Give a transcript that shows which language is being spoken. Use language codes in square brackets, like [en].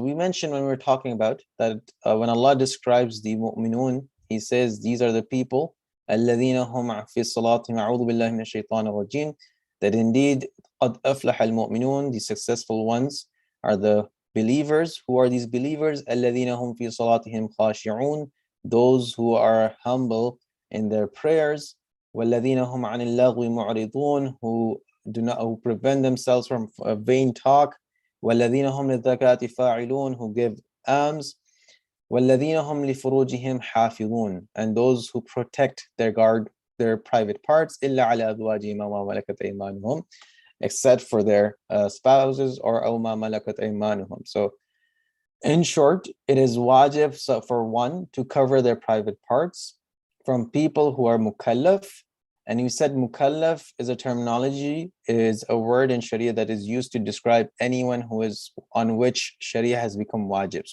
[en] So we mentioned when we were talking about that when Allah describes the mu'minun, He says, these are the people, [ar] الَّذِينَ هُمْ فِي صَلَاتِهِمْ أَعُوذُ بِاللَّهِ مِنَ الشَّيْطَانِ الرَّجِيمِ, [en] that indeed, [ar] قَدْ أَفْلَحَ الْمُؤْمِنُونَ, [en] the successful ones are the believers. Who are these believers? [ar] الَّذِينَ هُمْ فِي صَلَاتِهِمْ خَاشِعُونَ, [en] those who are humble in their prayers. [ar] وَالَّذِينَ هُمْ عَنِ اللَّغْوِ مُعْرِضُونَ, [en] who prevent themselves from vain talk. [ar] وَالَّذِينَ هُمْ لِلزَّكَاةِ فَاعِلُونَ, [en] who give alms. [ar] وَالَّذِينَ هُمْ لِفُرُوجِهِمْ حَافِظُونَ, [en] and those who protect their private parts. [ar] إِلَّا عَلَى أَزْوَاجِهِمْ وَمَا مَلَكَتْ أَيْمَانُهُمْ, [en] except for their spouses or [ar] أَوْ مَا مَلَكَتْ أَيْمَانُهُم. [en] So in short, it is wajib for one to cover their private parts from people who are mukallaf. And you said mukallaf is a terminology, is a word in Sharia that is used to describe anyone who is on which Sharia has become wajib.